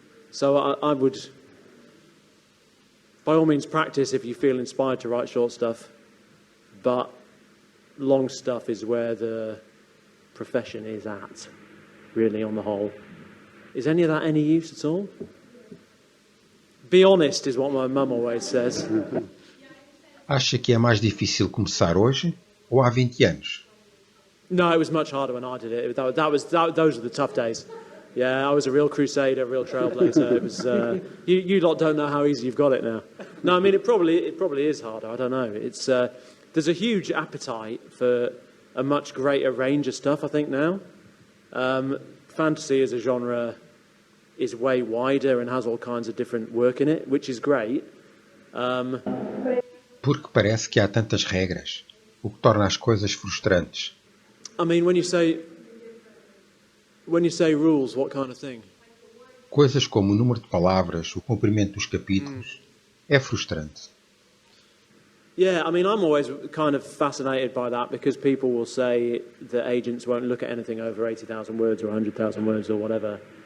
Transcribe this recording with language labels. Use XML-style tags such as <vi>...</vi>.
<en>So I would, by all means, practice if you feel inspired to write short stuff. But long stuff is where the profession is at, really, on the whole. Is any of that any use at all? Be honest is what my mum always says.</en> <pt>Acha que é mais difícil começar hoje ou há 20 anos?</pt> <en>No, it was much harder when I did it. Those were the tough days. Yeah, I was a real crusader, a real trailblazer. It was. You lot don't know how easy you've got it now. No, I mean it probably is harder. I don't know. It's there's a huge appetite for a much greater range of stuff. I think now, fantasy as a genre is way wider and has all kinds of different work in it, which is great.</en> <pt>Porque parece que há tantas regras, o que torna as coisas frustrantes.</pt> <en>I mean, when you say rules, what kind of thing?</en> <pt>Coisas como o número de palavras, o comprimento dos capítulos, é frustrante.</pt> <en>Yeah, I mean, I'm always kind of fascinated by that because people will say that agents won't look at anything over 80,000 words or 100,000 words or whatever.</en>